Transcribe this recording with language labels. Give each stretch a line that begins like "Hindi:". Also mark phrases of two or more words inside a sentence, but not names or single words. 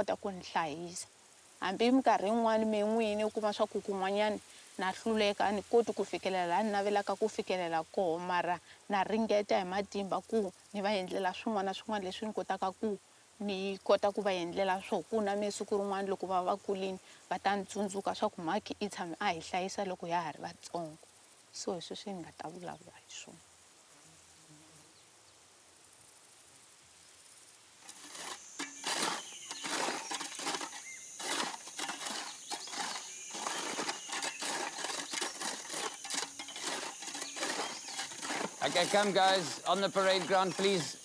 Tsonga: kota ku ni hlayisa hambi minkarhi yin'wani me n'wini u kuma swa ku kun'wanyani na hluleka a ni koti ku fikelela laha ni navelaka ku fikelela koho mara na ringeta hi matimba ku ni va endlela swin'wana na swin'wana leswi ni kotaka ku ni kota ku va endlela swo ku na me siku rin'wana loko va va kulini va ta ni tsundzuka swa ku mhaki i tshame a hi hlayisa loko ya ha ri vatsongo so hi sweswi ni nga ta vulavula hi swona
English: Okay, come guys, on the parade ground, please.